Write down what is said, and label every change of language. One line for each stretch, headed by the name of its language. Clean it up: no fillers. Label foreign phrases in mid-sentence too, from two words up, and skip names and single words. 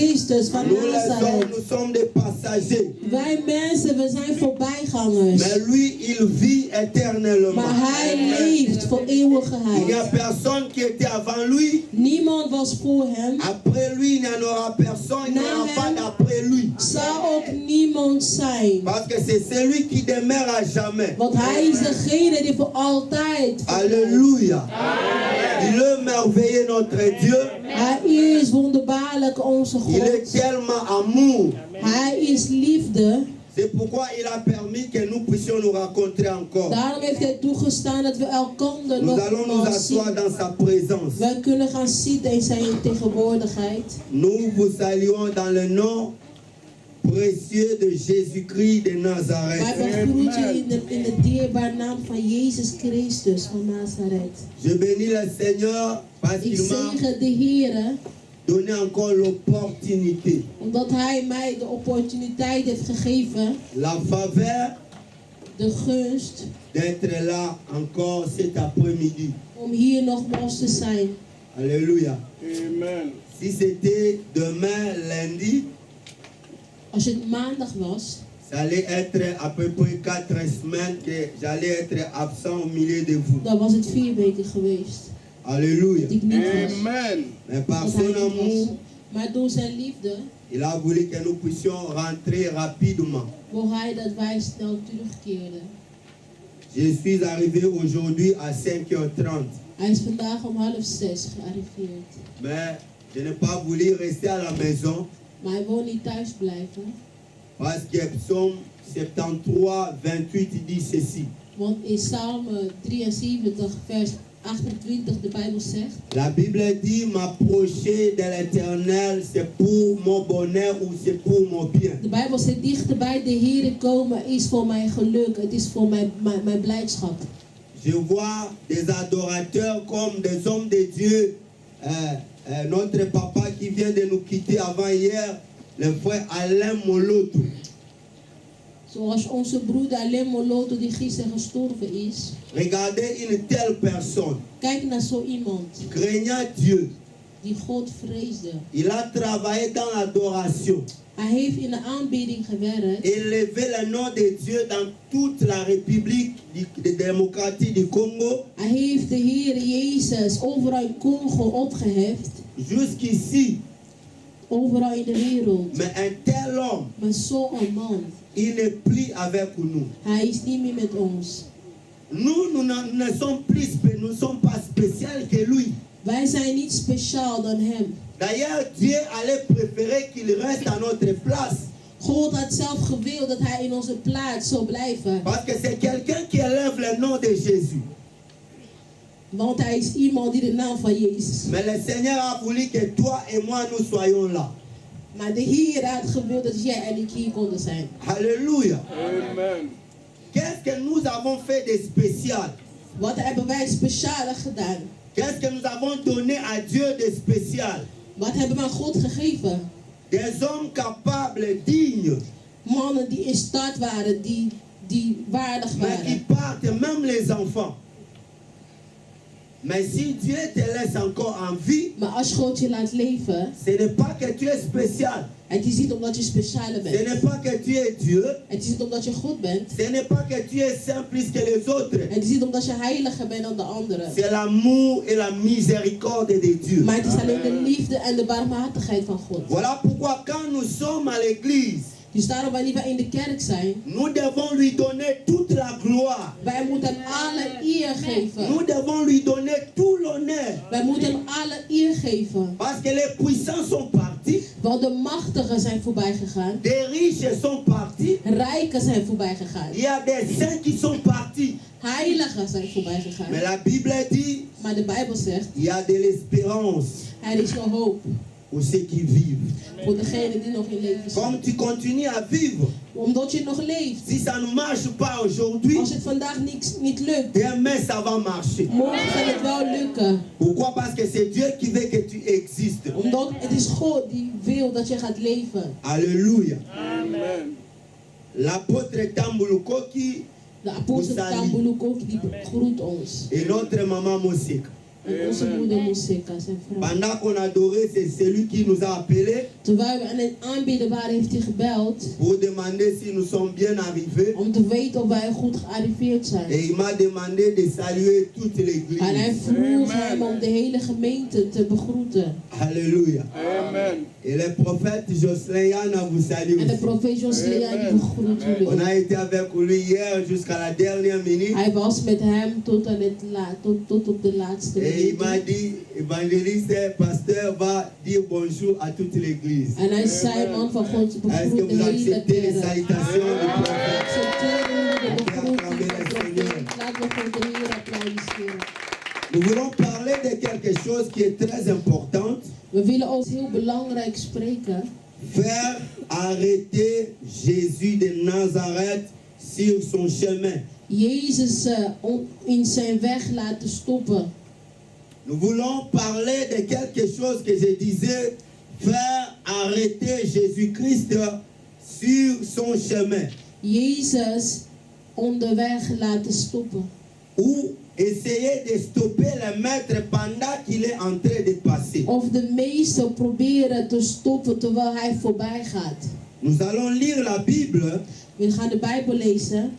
Dutch: Christus van
French: Nous les hommes,
Dutch: Nazareth.
French: nous sommes des passagers.
Dutch: Wij mensen, we zijn voorbijgangers.
French: Mais lui, il vit éternellement.
Dutch: Maar hij leeft voor
French: Il n'y a
Dutch: eeuwigheid.
French: personne qui était avant lui.
Dutch: Niemand was voor hem.
French: Après lui, il n'y en aura personne. Il n'y aura
Dutch: Na
French: pas
Dutch: hem
French: d'après lui.
Dutch: zou ook niemand zijn.
French: Parce que c'est celui qui demeure à jamais.
Dutch: Want hij is degene die voor altijd.
French: Alléluia. Il est merveilleux notre Dieu.
Dutch: Hij is wonderbaarlijk onze
French: Il est
Dutch: God.
French: tellement amour.
Dutch: Hij is liefde.
French: C'est pourquoi il a permis que nous puissions nous rencontrer encore.
Dutch: Daarom heeft hij toegestaan dat we elkaar
French: Nous allons nous
Dutch: nog
French: asseoir
Dutch: zien.
French: dans sa présence.
Dutch: Wij kunnen gaan zitten in zijn tegenwoordigheid.
French: Nous vous saluons dans le nom précieux de Jésus-Christ de
Dutch: Wij
French: Nazareth.
Dutch: begroeten in de dierbare naam van Jezus Christus van Nazareth.
French: Je bénis le Seigneur parce
Dutch: Ik
French: qu'il m'a
Dutch: zegen de Heer,
French: donné encore l'opportunité,
Dutch: omdat Hij mij de opportuniteit heeft gegeven,
French: la faveur
Dutch: de gunst,
French: d'être là encore cet après-midi.
Dutch: om hier nogmaals te zijn. Alléluia. Amen.
French: Si c'était demain lundi,
Dutch: Als het maandag was,
French: ça allait être à peu près 4 semaines que j'allais être absent au milieu de vous.
Dutch: dan was het 4 weken geweest Alléluia. dat ik niet was. Amen.
French: Mais par
Dutch: Dat hij
French: son
Dutch: niet was.
French: amour,
Dutch: Maar door zijn liefde
French: il a voulu que nous puissions rentrer rapidement.
Dutch: wil Hij dat wij snel terugkeerden.
French: Je suis arrivé aujourd'hui à 5h30.
Dutch: Hij is vandaag om 5:30 gearriveerd.
French: Mais je n'ai pas voulu rester à la maison
Dutch: Maar hij wil niet thuis blijven.
French: parce que Psaume 73, 28 dit ceci.
Dutch: Want in Psalm 73 vers 28 de Bijbel zegt:
French: La Bible dit m'approcher de l'Éternel, c'est pour mon bonheur ou c'est pour mon bien.
Dutch: de Bijbel zegt dichter bij de Heer komen is voor mijn geluk, het is voor mijn blijdschap.
French: Je vois des adorateurs comme des hommes de Dieu. Notre papa qui vient de nous quitter avant-hier, le frère Alain Moloto.
Dutch: Zoals onze broeder Alain Moloto die gisteren gestorven is.
French: Regardez une telle personne,
Dutch: Kijk naar zo iemand
French: craignant Dieu.
Dutch: die God vreesde.
French: Il a travaillé dans l'adoration.
Dutch: Hij heeft in de aanbidding gewerkt.
French: Élever le nom de Dieu dans toute la République démocratique du Congo.
Dutch: Hij heeft de Heer Jezus overal in Congo opgeheft.
French: Jusqu'ici.
Dutch: Overal in de wereld.
French: Mais un tel homme,
Dutch: Maar zo'n man,
French: il n'est plus avec nous.
Dutch: hij is niet meer met ons.
French: Nous ne sommes nous sommes pas spéciaux que lui.
Dutch: Wij zijn niet speciaal dan hem.
French: D'ailleurs, Dieu allait préférer qu'il reste à notre place.
Dutch: God had zelf gewild dat hij in onze plaats zou blijven.
French: Parce que c'est quelqu'un qui élève le nom de Jésus.
Dutch: Want hij is iemand die de naam van Jezus.
French: Mais le Seigneur a voulu que toi et moi nous soyons là.
Dutch: Maar de Heer had gewild dat jij en ik hier konden zijn. Alléluia. Amen.
French: Qu'est-ce que nous avons fait de spécial?
Dutch: Wat hebben wij speciaal gedaan?
French: Qu'est-ce que nous avons donné à Dieu de spécial?
Dutch: Wat hebben we aan God gegeven?
French: Des hommes capables, dignes,
Dutch: Mannen die in staat waren, die waardig
French: mais qui
Dutch: waren.
French: partent, même les enfants. Mais si Dieu te laisse encore en vie,
Dutch: Maar als God je laat leven,
French: ce n'est pas que tu es spécial.
Dutch: het is niet omdat je speciaal
French: Ce
Dutch: bent.
French: n'est pas que tu es Dieu.
Dutch: Het is niet omdat je God bent.
French: Ce n'est pas que tu es saint plus que les autres.
Dutch: Het is niet omdat je heiliger bent dan de anderen.
French: C'est l'amour et la miséricorde de Dieu.
Dutch: Maar het is alleen de liefde en de barmhartigheid van God.
French: Voilà pourquoi quand nous sommes à l'église,
Dutch: Dus daarom wanneer wij in de kerk zijn,
French: nous devons lui donner toute la gloire.
Dutch: wij moeten alle eer geven.
French: Nous devons lui donner tout l'honneur.
Dutch: Wij moeten hem alle eer geven.
French: Parce que les puissants sont partis,
Dutch: Want de machtigen zijn voorbij gegaan.
French: des riches sont partis,
Dutch: Rijken zijn voorbij gegaan.
French: il y a des saints qui sont partis.
Dutch: Heiligen zijn voorbij
French: Mais
Dutch: gegaan.
French: la Bible dit,
Dutch: Maar de Bijbel zegt,
French: il y a de l'espérance
Dutch: er is nog hoop
French: pour ceux qui vivent.
Dutch: voor degenen die nog in leven zijn.
French: Comme tu continues à vivre,
Dutch: Omdat je nog leeft.
French: si ça ne marche pas aujourd'hui,
Dutch: Als het vandaag niet lukt,
French: demain ça va marcher.
Dutch: morgen gaat het wel lukken.
French: Pourquoi? Parce que c'est Dieu qui veut que tu existes.
Dutch: Omdat het is God die wil dat je gaat leven. Alléluia. Amen.
French: L'apôtre Tambulukoki
Dutch: De apostel Tambuluko die groet ons.
French: et notre maman Mosik.
Dutch: En onze moeder Museka, zijn vrouw.
French: Pendant qu'on adorait, c'est celui qui nous a appelés
Dutch: Terwijl we aan het aanbieden waren, heeft hij gebeld
French: pour demander si nous sommes bien arrivés.
Dutch: om te weten of wij goed gearriveerd zijn.
French: Et il m'a demandé de saluer toute l'église.
Dutch: En hij vroeg Amen. hem om de hele gemeente te begroeten. Alléluia. Amen.
French: Et le prophète Jocelyn Yana vous salue
Dutch: En de
French: aussi.
Dutch: profeet Joslea die Amen. begroet Amen. jullie
French: On
Dutch: ook.
French: a été avec lui hier jusqu'à la dernière minute.
Dutch: Hij was met hem tot op de laatste
French: Et il m'a
Dutch: minuut.
French: dit, évangéliste, pasteur va dire bonjour à toute l'église.
Dutch: En hij zei, man van God,
French: Est-ce que
Dutch: begroet de
French: vous
Dutch: hele
French: acceptez les
Dutch: kerk.
French: salutations du prophète?
Dutch: Accepteren jullie de begroeting van de profeet. Laten we voor de Heer applaudisseren.
French: Nous voulons parler de quelque chose qui est très important.
Dutch: We willen ook heel belangrijk spreken.
French: Faire arrêter Jésus de Nazareth sur son chemin.
Dutch: Jezus in zijn weg laten stoppen.
French: Nous voulons parler de quelque chose que je disais, faire arrêter Jésus-Christ sur son chemin.
Dutch: Jezus onderweg laten stoppen.
French: Ou essayer de stopper le maître pendant qu'il est en train de passer.
Dutch: Of de meester proberen te stoppen terwijl hij voorbij gaat.
French: Nous allons lire la Bible
Dutch: We gaan de Bijbel lezen.